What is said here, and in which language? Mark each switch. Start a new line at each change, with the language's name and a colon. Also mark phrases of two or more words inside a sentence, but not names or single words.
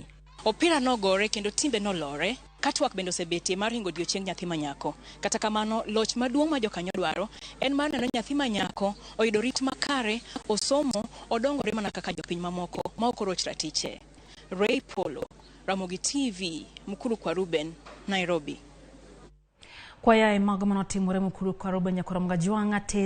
Luo (Kenya and Tanzania): Opira nogore kendo timbe nolore, katwak bende osebetie mar hingo odiochieng' nyathi manyako. Kata kamano, loch maduong' ma jokanyo dwaro en mar neno nyathi manyako oyudo rit makare, osomo, odongore mana kaka jopiny mamoko ma ok oroch ratiche. Ray Polo, Ramogi TV, Mukuru kwa Ruben, Nairobi. Kwa ya mago manotimore Mukuru kwa Ruben ya kuramga juanga te